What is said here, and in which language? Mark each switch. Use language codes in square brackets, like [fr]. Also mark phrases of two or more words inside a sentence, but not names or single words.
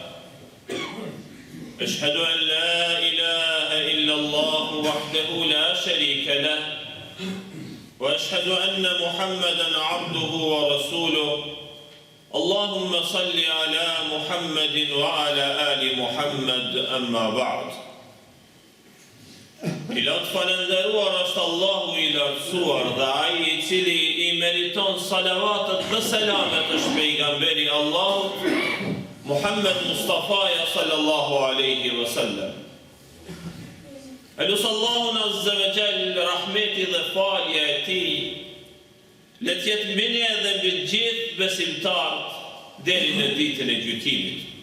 [ar] أشهد أن لا إله إلا الله وحده لا شريك له وأشهد أن محمدا عبده ورسوله اللهم صل على محمد وعلى آل محمد أما بعد [sq] I latë falëndëruar është Allahu I lartësuar dhe ai I cili I meriton salavatet dhe selamet është pejgamberi Allahut Muhammed Mustafaja [ar] صلى الله عليه وسلم. [sq] Elus Allahun [ar] عز وجل [sq] rahmeti dhe falja e tij le të jetë mbi ne dhe mbi të gjithë besimtarët deri në ditën e gjykimit.